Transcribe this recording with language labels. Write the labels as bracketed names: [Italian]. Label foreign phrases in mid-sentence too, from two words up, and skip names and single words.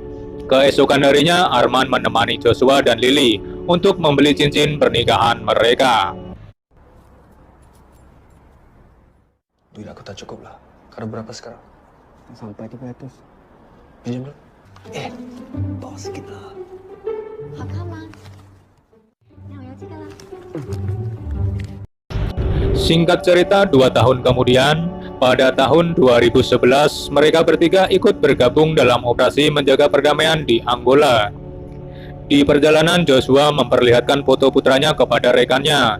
[Indonesian] Keesokan harinya, Arman menemani Joshua dan Lily untuk membeli cincin pernikahan mereka. [Malay] Duit aku tak cukup lah. Karena berapa sekarang? Sampai 300. Pinjam dulu. Bawa sikit lah. [Chinese] 好看吗？那我要这个了。 [Indonesian] Singkat cerita, 2 tahun kemudian, pada tahun 2011, mereka bertiga ikut bergabung dalam operasi menjaga perdamaian di Angola. Di perjalanan, Joshua memperlihatkan foto putranya kepada rekannya.